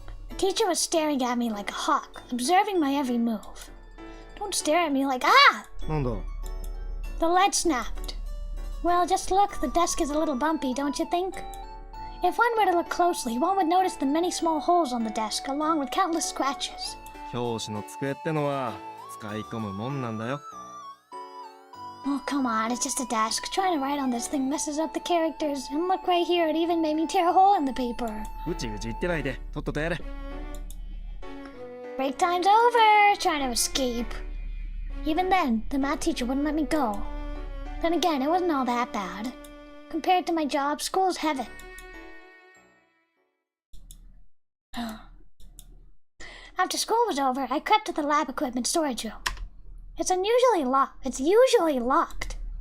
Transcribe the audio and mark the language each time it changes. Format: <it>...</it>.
<en>The teacher was staring at me like a hawk, observing my every move. Don't stare at me like, ah!</en> <ja>なんだ？</ja> <en>The lead snapped. Well, just look, the desk is a little bumpy, don't you think? If one were to look closely, one would notice the many small holes on the desk, along with countless scratches.</en> <ja>教師の机ってのは使い込むもんなんだよ。</ja> <en>Oh, come on, it's just a desk. Trying to write on this thing messes up the characters. And look right here, it even made me tear a hole in the paper.</en> <ja>うち言ってないで、とっととやれ。</ja> <en>Break time's over! Trying to escape. Even then, the math teacher wouldn't let me go. Then again, it wasn't all that bad. Compared to my job, school's heaven. After school was over, I crept to the lab equipment storage room. It's usually locked.</en>